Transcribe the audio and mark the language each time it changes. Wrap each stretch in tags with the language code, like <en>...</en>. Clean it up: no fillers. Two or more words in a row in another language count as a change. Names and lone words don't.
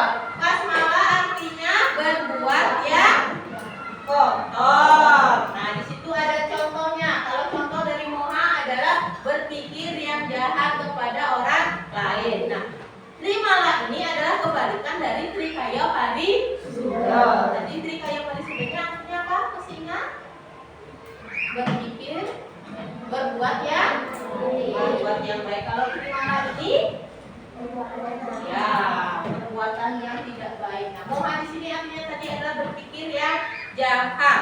<id>Kasmala artinya berbuat yang kotor. Nah, di situ ada contohnya. Kalau contoh dari moha adalah berpikir yang jahat kepada orang lain. Nah, trimala ini adalah kebalikan dari trikaya parisuda. Jadi trikaya parisuda ini artinya apa? Masih ingat? Berpikir, berbuat yang baik. Kalau trimala ini ya, perbuatan yang tidak baik. Nah, moha di sini artinya tadi adalah berpikir yang jahat.</id>